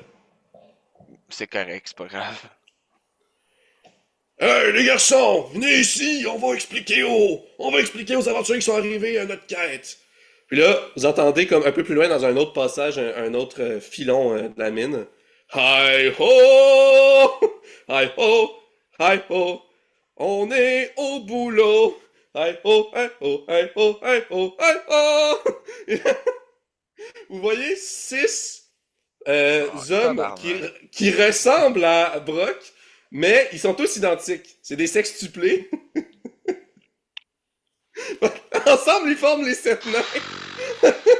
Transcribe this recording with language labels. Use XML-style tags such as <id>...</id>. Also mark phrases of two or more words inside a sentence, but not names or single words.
<fr>C'est correct, c'est pas grave. Hey, les garçons, venez ici, on va expliquer aux aventuriers qui sont arrivés à notre quête. Puis là, vous entendez comme un peu plus loin dans un autre passage, un autre filon de la mine.</fr> <en>Hi ho! Hi ho! Hi ho!</en> <fr>On est au boulot!</fr> <en>Hi ho! Hi ho! Hi ho! Hi ho! Hi ho!</en> <fr>Vous voyez 6 hommes tabarnak. qui ressemblent à Brock, mais ils sont tous identiques. C'est des sextuplés. Ensemble, ils forment les 7 nains.</fr>